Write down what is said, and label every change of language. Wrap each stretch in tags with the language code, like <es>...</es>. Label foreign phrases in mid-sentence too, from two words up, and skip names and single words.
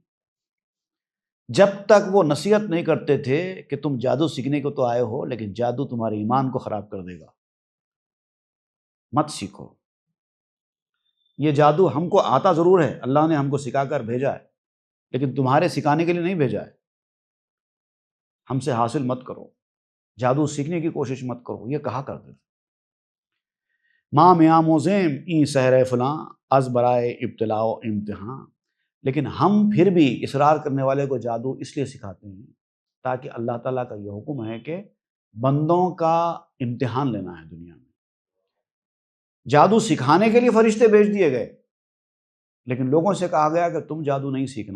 <ur>جب تک وہ نصیحت نہیں کرتے تھے کہ تم جادو سیکھنے کو تو آئے ہو لیکن جادو تمہارے ایمان کو خراب کر دے گا، مت سیکھو۔ یہ جادو ہم کو آتا ضرور ہے، اللہ نے ہم کو سکھا کر بھیجا ہے، لیکن تمہارے سکھانے کے لیے نہیں بھیجا ہے۔ ہم سے حاصل مت کرو، جادو سیکھنے کی کوشش مت کرو، یہ کہا کرتے تھے۔</ur> <fa>ماں میں آموزیم این سحر فلاں از برائے ابتلاء و امتحان۔</fa> <ur>لیکن ہم پھر بھی اصرار کرنے والے کو جادو اس لیے سکھاتے ہیں تاکہ اللہ تعالیٰ کا یہ حکم ہے کہ بندوں کا امتحان لینا ہے دنیا میں۔ جادو سکھانے کے لیے فرشتے بھیج دیے گئے، لیکن لوگوں سے کہا گیا کہ تم جادو نہیں سیکھنا۔</ur>